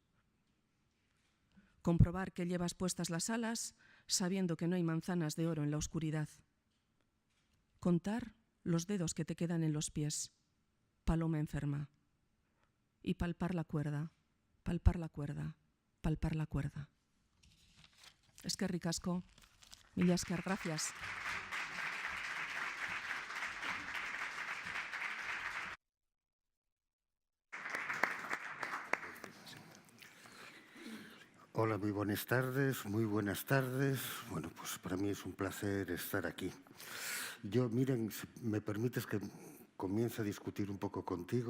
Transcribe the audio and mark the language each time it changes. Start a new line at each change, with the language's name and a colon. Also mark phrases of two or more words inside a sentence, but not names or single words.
Spanish: Comprobar que llevas puestas las alas, sabiendo que no hay manzanas de oro en la oscuridad. Contar los dedos que te quedan en los pies, paloma enferma. Y palpar la cuerda, palpar la cuerda, palpar la cuerda.
Basque: Eskerrik asko, mila esker,
Spanish: gracias. Hola, muy buenas tardes, muy buenas tardes. Bueno, pues para mí es un placer estar aquí. Yo, miren, si me permites que comience a discutir un poco contigo.